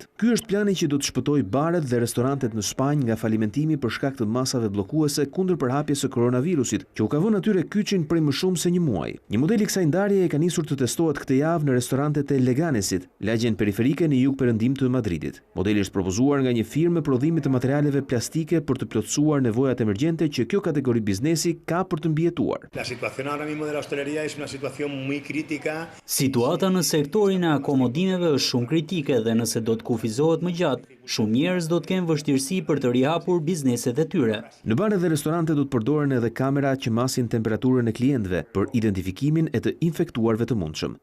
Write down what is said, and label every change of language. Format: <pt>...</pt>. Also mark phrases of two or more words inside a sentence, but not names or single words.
<sq>Ky është plani që do të shpëtojë baret dhe restorantet në Spanjë nga falimentimi për shkak të masave bllokuese kundër përhapjes së koronavirusit, që u ka vënë atyre kyçin prej më shumë se 1 muaji. Një model i kësaj ndarje e ka nisur të testohet këtë javë në restorantet e Leganesit, lagjen periferike në jug-perëndim të Madridit. Modeli është propozuar nga një firmë prodhimi të materialeve plastike për të plotësuar nevojat emergjente që kjo kategori biznesi ka për të mbijetuar.</sq> <es>La situación ahora mismo de la hostelería es una</es> <sq>Situata në sektorin e akomodimeve është shumë kritike dhe nëse do të kufizohet më gjatë, shumë njerëz do të kenë vështirësi për të rihapur bizneset e tyre. Në bare dhe restorante do të përdoren edhe kamera që masin temperaturën e klientëve për identifikimin e të infektuarve të mundshëm.</sq>